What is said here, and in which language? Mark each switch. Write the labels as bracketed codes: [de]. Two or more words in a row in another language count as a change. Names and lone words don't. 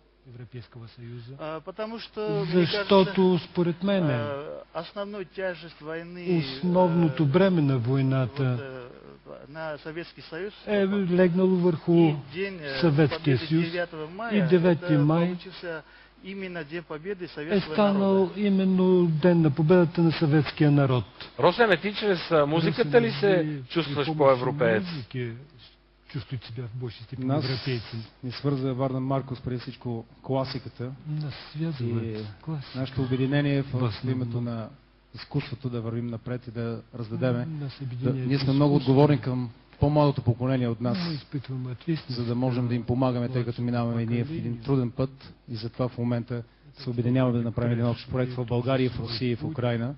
[bg] Защото според мен основното бреме на войната е легнало върху Съветския съюз и 9 май е станал именно ден на победата на съветския народ. Росен, ти чрез музиката ли се чувстваш по-европеец? [ru] Чувствуете себя в большей степени [bg] Нас [ru] европейцем. [bg] ни свърза Вардан Маркос преди всичко класиката. [ru] Нас связывает [bg] И [ru] классика. [bg] нашето обединение в името на изкуството да вървим напред и да раздадеме. Ние сме много отговорни към по-младото поколение от нас, за да можем да им помагаме, тъй като минаваме ние в един труден път и затова в момента се обединяваме да направим един общ проект в България, в Русия и в Украина.